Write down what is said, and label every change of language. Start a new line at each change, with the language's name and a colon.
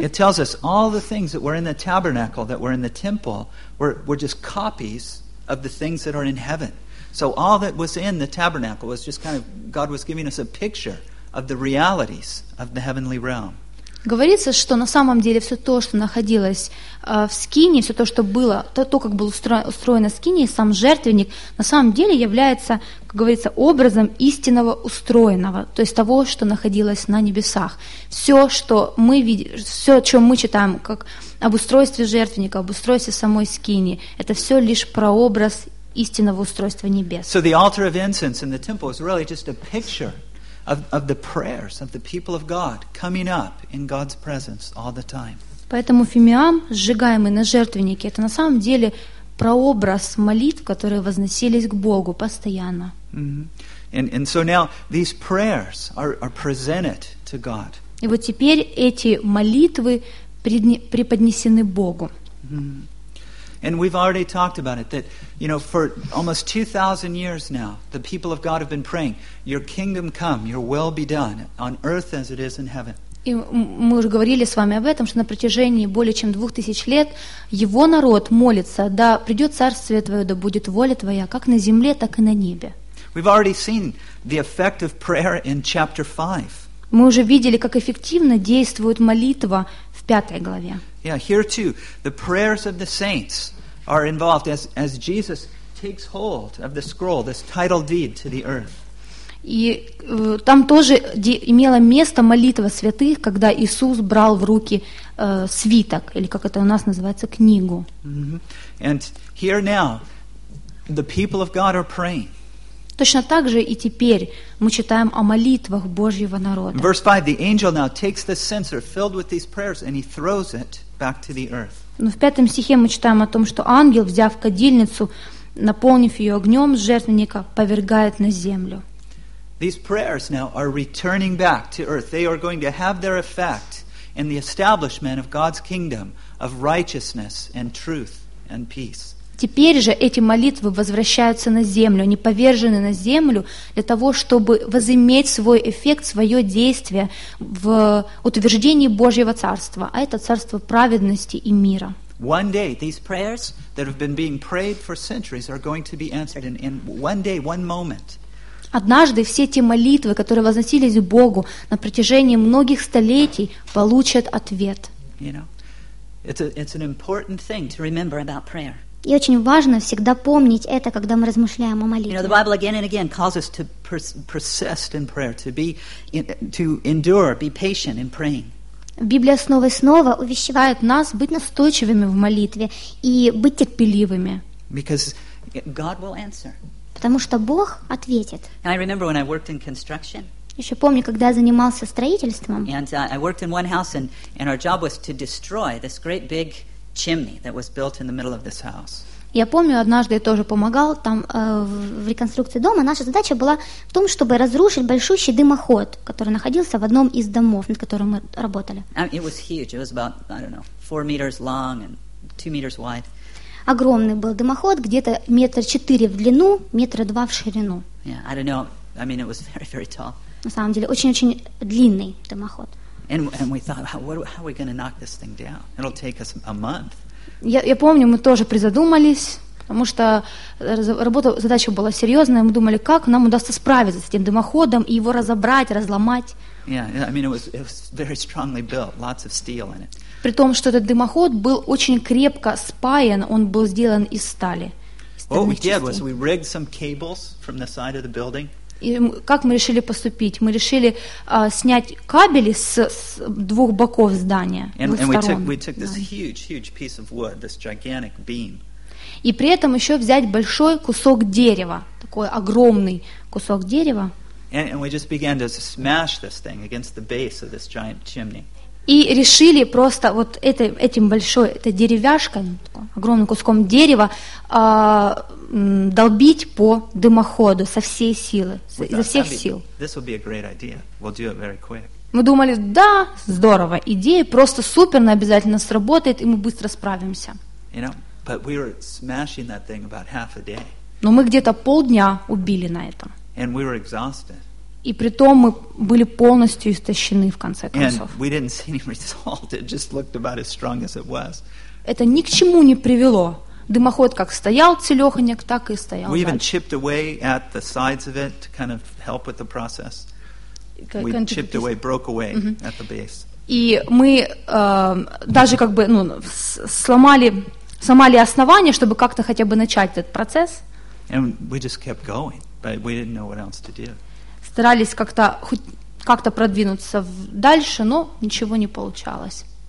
English: it tells us all the things that were in the tabernacle, that were in the temple, were just copies of the things that are in heaven. So all that was in the tabernacle was just kind of, God was giving us a picture of the realities of the heavenly realm.
Russian: Говорится, что на самом деле все то, что находилось в Скинии, все то, что было, то как было устроено Скинии, сам жертвенник, на самом деле является, как говорится, образом истинного устроенного, то есть того, что находилось на небесах. Все, что мы видим, все, о чем мы читаем, как об устройстве жертвенника, об устройстве самой Скинии, это все лишь прообраз истинного устройства небес.
English: So the altar of incense in the temple is really just a picture of the prayers of the people of God coming up in God's presence all the time.
Russian: Поэтому фимиам, сжигаемый на жертвеннике, это на самом деле прообраз молитв, которые возносились к Богу постоянно. Mm-hmm.
English: And so now these prayers are presented to God.
Russian: И вот теперь эти молитвы преподнесены Богу. Mm-hmm.
English: And we've already talked about it, that, you know, for almost 2,000 years now, the people of God have been praying, your kingdom come, your will be done, on earth as it is in heaven.
Russian: И мы уже говорили с вами об этом, что на протяжении более чем 2000 лет его народ молится, да придет царствие твое, да будет воля твоя, как на земле, так и на небе.
English: We've already seen the effect of prayer in chapter 5.
Russian: Мы уже видели, как эффективно действует молитва в 5 главе.
English: Yeah, here too, the prayers of the saints are involved as Jesus takes hold of the scroll, this title deed to the earth.
Russian: И там тоже имела место молитва святых, когда Иисус брал в руки свиток, или как это у нас называется, книгу.
English: And here now, the people of God are praying.
Russian: Точно так же и теперь мы читаем о молитвах Божьего народа.
English: Verse 5, the angel now takes the censer filled with these prayers and he throws it back to the earth.
Russian: Но в 5 стихе мы читаем о том, что ангел, взяв кадильницу, наполнив ее огнем с жертвенника, повергает на землю.
English: These prayers now are returning back to earth. They are going to have their effect in the establishment of God's kingdom of righteousness and truth and peace.
Russian: Теперь же эти молитвы возвращаются на землю, они повержены на землю для того, чтобы возыметь свой эффект, свое действие в утверждении Божьего царства, а это царство праведности и мира.
English: One day these prayers that have been being prayed for centuries are going to be answered in one day, one moment.
Russian: Однажды все те молитвы, которые возносились к Богу на протяжении многих столетий, получат ответ.
English: You know, it's an important thing to remember about prayer.
Russian: И очень важно всегда помнить это, когда мы размышляем о молитве.
English: You know, the Bible again and again calls us to persist in prayer, to endure, be patient in praying.
Russian: Библия снова и снова увещевает нас быть настойчивыми в молитве и быть терпеливыми.
English: Because God will answer.
Russian: Потому что Бог ответит.
English: I remember when I worked in construction.
Russian: Еще помню, когда я занимался строительством.
English: And I worked in one house, and our job was to destroy this great big chimney that was built in the middle of this house.
Russian: Я помню, однажды я тоже помогал там в реконструкции дома. Наша задача была в том, чтобы разрушить большущий дымоход, который находился в одном из домов, над которым мы работали.
English: It was huge. It was about, I don't know, 4 meters long and 2 meters wide.
Russian: Огромный был дымоход, где-то 1.4 метра в длину, 1.2 метра в ширину.
English: Yeah, I don't know. I mean, it was very, very tall.
Russian: На самом деле, очень-очень длинный дымоход.
English: And we thought, how are we going to knock this thing down? It'll take us a month.
Russian: Я помню, мы тоже призадумались, потому что работа, задача была серьезная. Мы думали, как нам удастся справиться с этим дымоходом и его разобрать, разломать.
English: Yeah, I mean, it was very strongly built, lots of steel in it.
Russian: При том, что этот дымоход был очень крепко спаян, он был сделан из стали.
English: What we did was we rigged some cables from the side of the building.
Russian: И как мы решили поступить? Мы решили снять кабели с двух боков здания, сторон. И при этом еще взять большой кусок дерева, такой огромный кусок дерева.
English: And we just began to smash this thing against the base of this giant chimney.
Russian: И решили просто вот этим большой, этой деревяшкой, огромным куском дерева, долбить по дымоходу со всей силы, изо всех сил.
English: This would be a great idea. We'll do it very quick.
Russian: Мы думали, да, здорово, идея просто супер, она обязательно сработает, и мы быстро справимся.
English: You know, but we were smashing that thing about half a day.
Russian: Но мы где-то полдня убили на этом.
English: And we were exhausted.
Russian: И при том мы были полностью истощены в конце концов.
English: And we didn't see any result. It just looked about as strong as it was.
Russian: Это ни к чему не привело. Дымоход как стоял целёхонек, так и стоял.
English: We even chipped away at the sides of it to kind of help with the process. We chipped away, broke away at the base.
Russian: И мы даже как бы сломали основание, чтобы как-то хотя бы начать этот процесс.
English: And we just kept going, but we didn't know what else to do.
Russian: Старались как-то хоть как-то продвинуться дальше, но ничего не получалось.